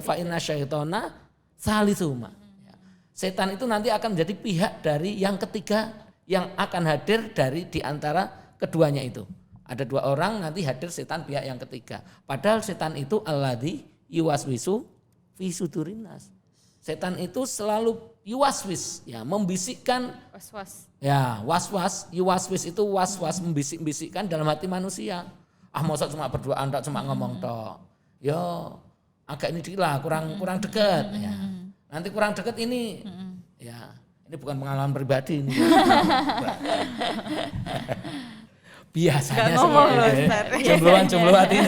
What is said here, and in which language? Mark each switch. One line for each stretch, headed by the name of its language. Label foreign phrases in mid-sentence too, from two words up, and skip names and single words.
Arabic: فإن الشيطان ثالثهما.
Indonesian: Setan itu nanti akan menjadi pihak dari yang ketiga yang akan hadir dari di antara keduanya itu. Ada dua orang nanti hadir setan pihak yang ketiga. Padahal setan itu
Arabic: الذي يوسوس في صدور الناس.
Indonesian: Setan itu selalu yuwaswis ya, membisikkan Was-was. ya, was-was, yuwaswis itu was-was membisik-bisikkan dalam hati manusia. Masa cuma berduaan tak cuma ngomong tok. Yo, agak ini dikit lah, kurang dekat ya. Nanti kurang dekat ini. Ya, ini bukan pengalaman pribadi ini. Biasanya seperti jombloan ini.